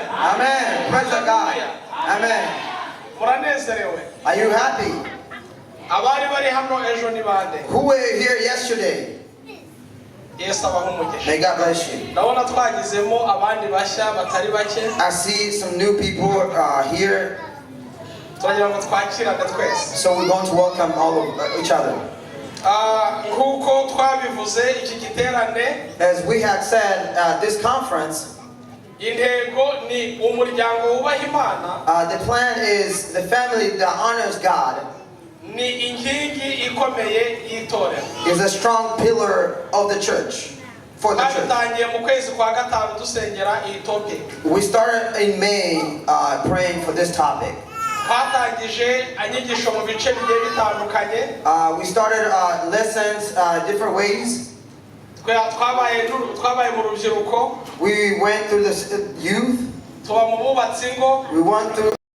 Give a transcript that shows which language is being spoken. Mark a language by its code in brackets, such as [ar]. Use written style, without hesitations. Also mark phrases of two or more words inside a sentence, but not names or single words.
[en] Amen. Praise the God. Amen. [rw] Muranezerewe. [en] Are you happy? [rw] Abari bari hano ejo ni bande. [en] Who were here yesterday? [rw] Yesu abahe umugisha. [en] May God bless you. [rw] Ndabona twagizemo abandi bashya batari bake. [en] I see some new people here. [rw] Turagira ngo twakirane twese. [en] So we're going to welcome all of each other. [rw] Nkuko twabivuze iki giterane. [en] As we had said, this conference, [rw] Intego ni umuryango wubaha Imana. [en] the plan is the family that honors God [rw] Ni inkingi ikomeye y'itorero. [en] is a strong pillar of the church, for the church. [rw] Twabitangiye mu kwezi kwa gatanu dusengera iyi topic. [en] We started in May praying for this topic. [rw] Twatangije inyigisho mu bice bigiye bitandukanye. [en] We started lessons different ways. [rw] Twabaye mu rubyiruko. [en] We went through the youth. [rw] Tuba mu bubatsi ngo. [en] We went through.